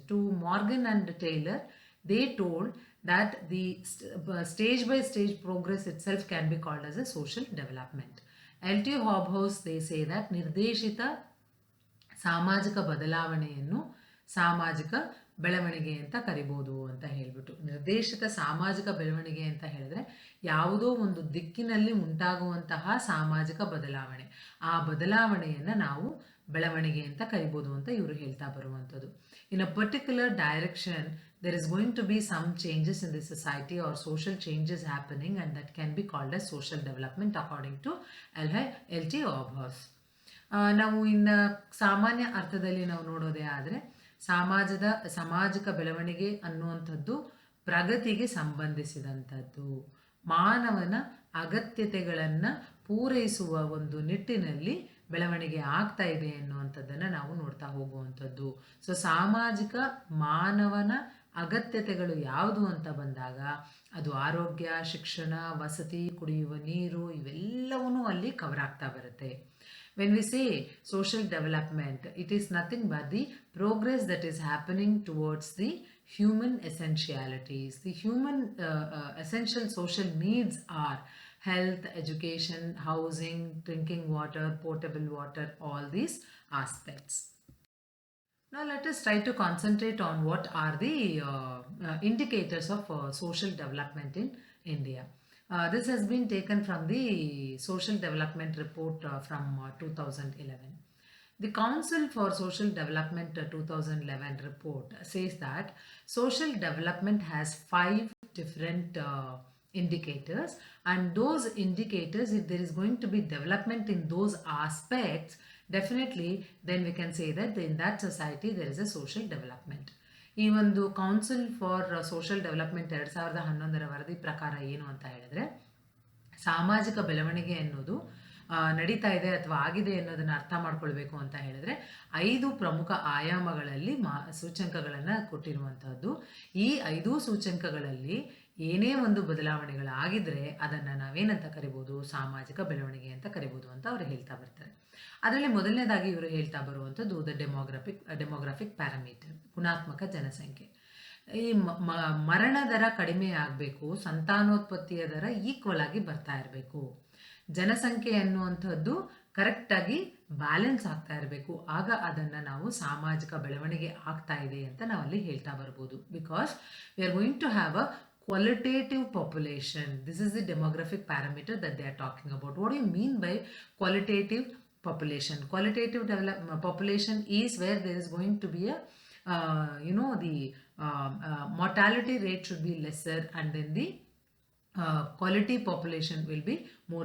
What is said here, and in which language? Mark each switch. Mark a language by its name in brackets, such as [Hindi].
[English] To Morgan and Taylor, they told that the stage by stage progress itself can be called as a social development. L.T. [Kannada] Hobhouse, [English] they say that [Kannada] ನಿರ್ದೇಶಿತ ಸಾಮಾಜಿಕ ಬದಲಾವಣೆಯನ್ನು ಸಾಮಾಜಿಕ ಬೆಳವಣಿಗೆ ಅಂತ ಕರಿಬೋದು ಅಂತ ಹೇಳ್ಬಿಟ್ಟು. ನಿರ್ದೇಶಿತ ಸಾಮಾಜಿಕ ಬೆಳವಣಿಗೆ ಅಂತ ಹೇಳಿದ್ರೆ ಯಾವುದೋ ಒಂದು ದಿಕ್ಕಿನಲ್ಲಿ ಉಂಟಾಗುವಂತಹ ಸಾಮಾಜಿಕ ಬದಲಾವಣೆ, ಆ ಬದಲಾವಣೆಯನ್ನು ನಾವು ಬೆಳವಣಿಗೆ ಅಂತ ಕರಿಬೋದು ಅಂತ ಇವರು ಹೇಳ್ತಾ ಬರುವಂಥದ್ದು. [English] In a particular direction there is going to be some changes in the society or social changes happening, and that can be called as social development according to L.T. Hobhouse. [Kannada] ನಾವು ಇನ್ನು ಸಾಮಾನ್ಯ ಅರ್ಥದಲ್ಲಿ ನಾವು ನೋಡೋದೇ ಆದರೆ ಸಾಮಾಜಿಕ ಬೆಳವಣಿಗೆ ಅನ್ನುವಂಥದ್ದು ಪ್ರಗತಿಗೆ ಸಂಬಂಧಿಸಿದಂಥದ್ದು. ಮಾನವನ ಅಗತ್ಯತೆಗಳನ್ನು ಪೂರೈಸುವ ಒಂದು ನಿಟ್ಟಿನಲ್ಲಿ ಬೆಳವಣಿಗೆ ಆಗ್ತಾ ಇದೆ ಅನ್ನುವಂಥದ್ದನ್ನು ನಾವು ನೋಡ್ತಾ ಹೋಗುವಂಥದ್ದು. ಸೊ ಸಾಮಾಜಿಕ ಮಾನವನ ಅಗತ್ಯತೆಗಳು ಯಾವುದು ಅಂತ ಬಂದಾಗ ಅದು ಆರೋಗ್ಯ, ಶಿಕ್ಷಣ, ವಸತಿ, ಕುಡಿಯುವ ನೀರು ಇವೆಲ್ಲವೂ ಅಲ್ಲಿ ಕವರ್ ಆಗ್ತಾ ಬರುತ್ತೆ. [English] When we say social development, it is nothing but the progress that is happening towards the human essentialities. The human essential social needs are health, education, housing, drinking water, potable water, all these aspects. Now let us try to concentrate on what are the indicators of social development in India. This has been taken from the Social Development Report from 2011. The Council for Social Development 2011 report says that social development has 5 different indicators, and those indicators, if there is going to be development in those aspects, definitely then we can say that in that society there is a social development. [Kannada] ಈ ಒಂದು council for social development 2011 ವರದಿ ಪ್ರಕಾರ ಏನು ಅಂತ ಹೇಳಿದ್ರೆ, ಸಾಮಾಜಿಕ ಬೆಳವಣಿಗೆ ಅನ್ನೋದು ನಡೀತಾ ಇದೆ ಅಥವಾ ಆಗಿದೆ ಅನ್ನೋದನ್ನು ಅರ್ಥ ಮಾಡ್ಕೊಳ್ಬೇಕು ಅಂತ ಹೇಳಿದ್ರೆ 5 ಪ್ರಮುಖ ಆಯಾಮಗಳಲ್ಲಿ ಸೂಚ್ಯಂಕಗಳನ್ನು ಕೊಟ್ಟಿರುವಂತಹದ್ದು. ಈ 5 ಸೂಚ್ಯಂಕಗಳಲ್ಲಿ ಏನೇ ಒಂದು ಬದಲಾವಣೆಗಳಾಗಿದ್ರೆ ಅದನ್ನು ನಾವೇನಂತ ಕರಿಬೋದು, ಸಾಮಾಜಿಕ ಬೆಳವಣಿಗೆ ಅಂತ ಕರಿಬೋದು ಅಂತ ಅವರು ಹೇಳ್ತಾ ಬರ್ತಾರೆ. ಅದರಲ್ಲಿ ಮೊದಲನೇದಾಗಿ ಇವರು ಹೇಳ್ತಾ ಬರುವಂಥದ್ದು ಡೆಮೋಗ್ರಾಫಿಕ್ ಪ್ಯಾರಾಮೀಟರ್, ಗುಣಾತ್ಮಕ ಜನಸಂಖ್ಯೆ. ಈ ಮರಣ ದರ ಕಡಿಮೆ ಆಗಬೇಕು, ಸಂತಾನೋತ್ಪತ್ತಿಯ ದರ ಈಕ್ವಲ್ ಆಗಿ ಬರ್ತಾ ಇರಬೇಕು, ಜನಸಂಖ್ಯೆ ಅನ್ನುವಂಥದ್ದು ಕರೆಕ್ಟಾಗಿ ಬ್ಯಾಲೆನ್ಸ್ ಆಗ್ತಾ ಇರಬೇಕು. ಆಗ ಅದನ್ನು ನಾವು ಸಾಮಾಜಿಕ ಬೆಳವಣಿಗೆ ಆಗ್ತಾ ಇದೆ ಅಂತ ನಾವಲ್ಲಿ ಹೇಳ್ತಾ ಬರ್ಬೋದು. [English] Because we are going to have a qualitative population. This is the demographic parameter that they are talking about. What do you mean by qualitative population? Qualitative population is where there is going to be a the mortality rate should be lesser, and then the quality population will be more.